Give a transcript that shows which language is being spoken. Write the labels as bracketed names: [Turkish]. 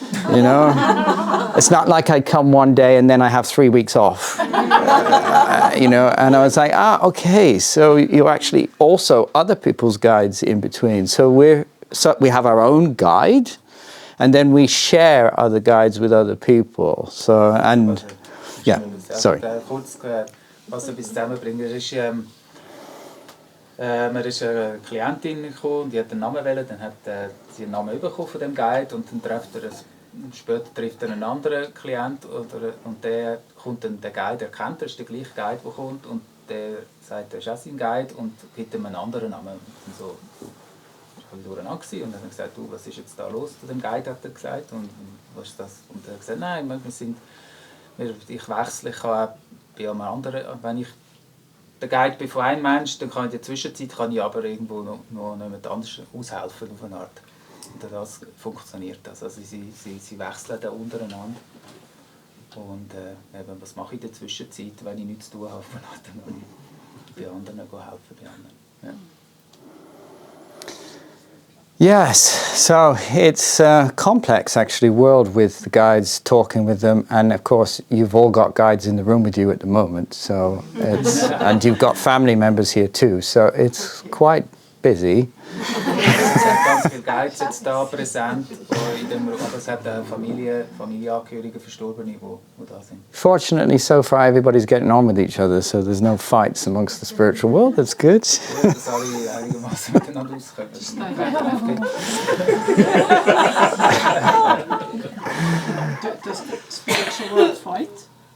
[English] You know, it's not like I come one day and then I have 3 weeks off. You know, and I was like, okay, so you're actually also other people's guides in between. So we have our own guide, and then we share other guides with other people. So, and yeah, sorry. [German] Kurz, was ein bisschen zusammenbringen, mir ist eine Klientin gekommen und die hat einen Namen wählen, dann hat sie einen Namen bekommen von dem Guide und dann später trifft er einen anderen Klient und der kommt dann, der Guide erkennt, das ist der gleiche Guide, der kommt und der sagt, er ist auch sein Guide und gibt ihm einen anderen Namen. Und so war ich durcheinander und dann hat er gesagt, du, was ist jetzt da los zu dem Guide, hat er gesagt, und was ist das? Und er hat gesagt, nein, ich wechsle, ich kann bei einem anderen, wenn ich der Guide bin von einem Mensch, dann kann in der Zwischenzeit aber irgendwo noch jemand anders aushelfen auf eine Art. Und das funktioniert das. Also sie wechseln da untereinander. Und eben, was mache ich in der Zwischenzeit, wenn ich nichts zu tun habe, dann kann ich bei anderen helfen. Bei anderen. Ja. [English] Yes, so it's a complex actually world with the guides, talking with them, and of course you've all got guides in the room with you at the moment, so it's and you've got family members here too, so it's quite busy. [German] Es hat ganz viele Guides jetzt da präsent, aber es hat Familienangehörige, Verstorbene, die da sind. [English] Fortunately, so far everybody's getting on with each other, so there's no fights amongst the spiritual world. That's good. [German] Ja, dass alle einigermaßen miteinander auskommen. [English] Does the spiritual world fight?